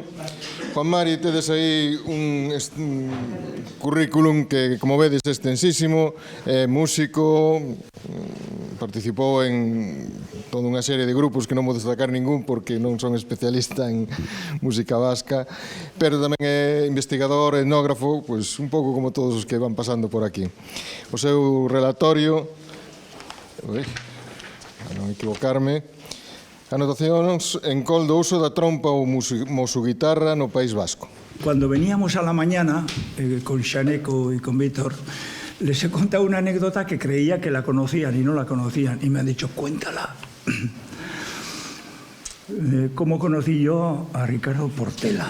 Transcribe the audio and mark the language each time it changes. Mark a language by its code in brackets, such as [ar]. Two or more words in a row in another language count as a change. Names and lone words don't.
[gl] Juan Mari, tedes aí un currículum que, como vedes, é extensísimo, músico, participou en toda unha serie de grupos que non vou destacar ningún porque non son especialista en música vasca, pero tamén é investigador, etnógrafo, pois un pouco como todos os que van pasando por aquí. O seu relatorio, a non equivocarme, anotacións en col do uso da trompa ou musuguitarra no País Vasco. [es] Cuando veníamos a la mañana con Xaneco y con Víctor, les he contado una anécdota que creía que la conocían y no la conocían, y me han dicho, cuéntala. ¿Cómo conocí yo a Ricardo Portela?